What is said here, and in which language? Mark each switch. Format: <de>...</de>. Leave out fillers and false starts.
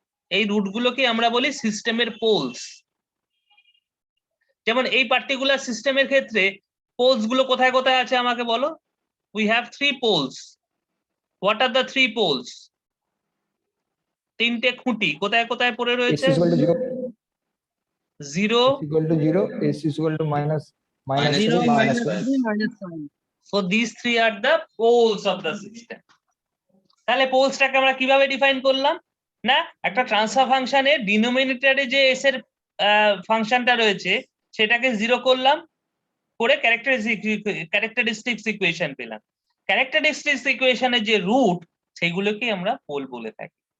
<bn>এই রুট গুলোকে আমরা বলি সিস্টেমের পোলস যেমন এই পার্টিকুলার সিস্টেমের ক্ষেত্রে পোলস গুলো কোথায় কোথায় আছে আমাকে বলো</bn> <en>we have 3 poles</en> <bn>what are the 3 polls তিনটে খুঁটি কোথায় কোথায় পড়ে s রয়েছে</bn> <en>is equal to 0 0 s equal to 0 s is equal to minus Minus 3 0 3, minus minus 1 3 minus 5 so these three are the poles of the system</en> <bn>তাহলে পোলসটাকে আমরা কিভাবে define করলাম না একটা ট্রান্সফার ফাংশনের ডিনোমিনেটরে যে এস এর ফাংশনটা রয়েছে সেটাকে 0 করলাম করে ক্যারেক্টারিস্টিক্স ইকুয়েশন পেলাম। ক্যারেক্টারিস্টিক্স ইকুয়েশনের যে রুট সেগুলোকে আমরা পোল বলে থাকি।</bn>